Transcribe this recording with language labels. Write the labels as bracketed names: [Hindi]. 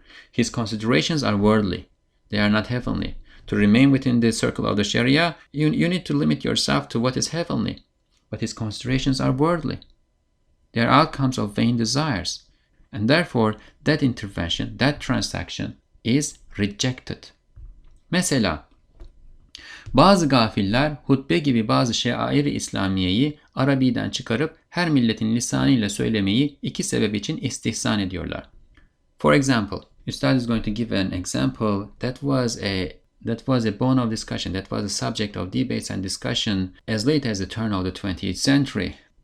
[English] His considerations are worldly. They are not heavenly. To remain within the circle of the Sharia, you need to limit yourself to what is heavenly. But his considerations are worldly. They are outcomes of vain desires. And therefore, that intervention, that transaction is rejected. [Turkish] Mesela, bazı gafiller hutbe gibi bazı şair-i İslamiye'yi Arabi'den çıkarıp her milletin lisanıyla söylemeyi iki sebep için istihsan ediyorlar. [English] For example, Ustad is going to give an example that was a bone of discussion, that was a subject of debates and discussion as late as the turn of the 20th century.